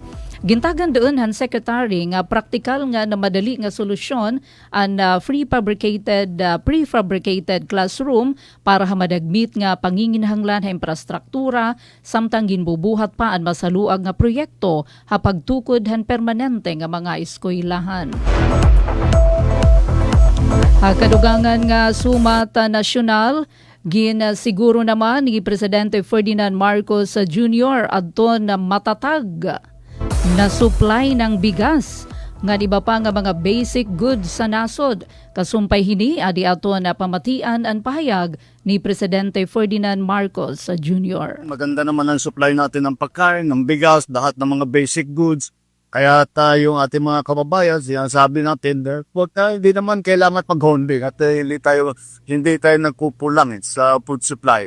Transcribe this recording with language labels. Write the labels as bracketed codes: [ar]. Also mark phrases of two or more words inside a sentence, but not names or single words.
[war] Gintagan doon han Secretary nga praktikal nga na madali nga solusyon ang [en] prefabricated classroom [war] para hamadagmit nga panginginhanglan ha infrastruktura samtang ginbubuhat pa ang masaluag nga proyekto ha pagtukod han permanente nga mga eskwelahan. Kadugangan nga sumat nasyonal, siguro naman ni Presidente Ferdinand Marcos Jr. adto na matatag na supply ng bigas nga iba pa nga mga [en] basic goods [war] sa nasod. Kasumpay hini adi ato na pamatian ang pahayag ni Presidente Ferdinand Marcos Jr. [tl] Maganda naman ang supply natin ng pagkain, ng bigas, lahat ng mga [en] basic goods. [tl] Kaya tayong ating mga kababayan, sinasabi natin, hindi naman kailangan mag-holding at hindi tayo nagkukulang sa [en] food supply.